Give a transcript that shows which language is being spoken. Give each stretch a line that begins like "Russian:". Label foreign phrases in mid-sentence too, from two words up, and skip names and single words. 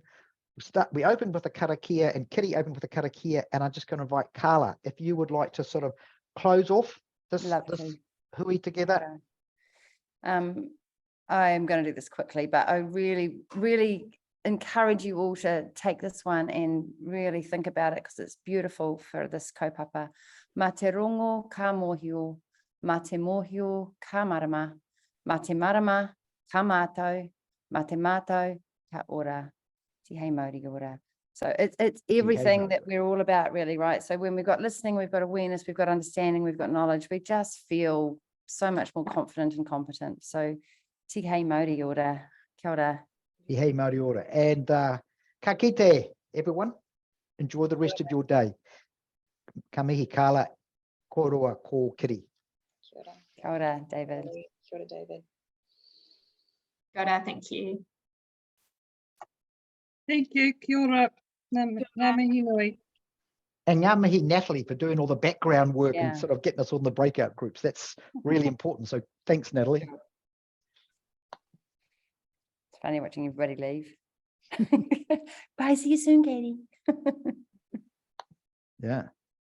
English: We opened with a karakia, and Kiri opened with a karakia, and I'm just going to invite Carla, if you would like to sort of close off this hui together. I'm going to do this quickly, but I really, really encourage you all to take this one and really think about it, because it's beautiful for this kaupapa.
Māori: Ma te rongo ka mohio, ma te mohio ka marama, ma te marama ka mātou, ma te mātou ka ora, te hei Māori ora.
English: So it's everything that we're all about, really, right? So when we've got listening, we've got awareness, we've got understanding, we've got knowledge, we just feel so much more confident and competent.
Māori: So te hei Māori ora, kia ora. Te hei Māori ora. And ka kite,
English: everyone. Enjoy the rest of your day.
Māori: Ka mihi Carla, kōroa ko Kiri. Kia ora. Kia ora, David. Kia ora, David. Kia ora,
English: thank you. Thank you,
Māori: kia ora. Ngā mihi nui.
English: And
Māori: ngā mihi
English: Natalie for doing all the background work Yeah. and sort of getting us on the breakout groups. That's really important. So thanks, Natalie. It's funny watching everybody leave. Bye, see you soon, Katie.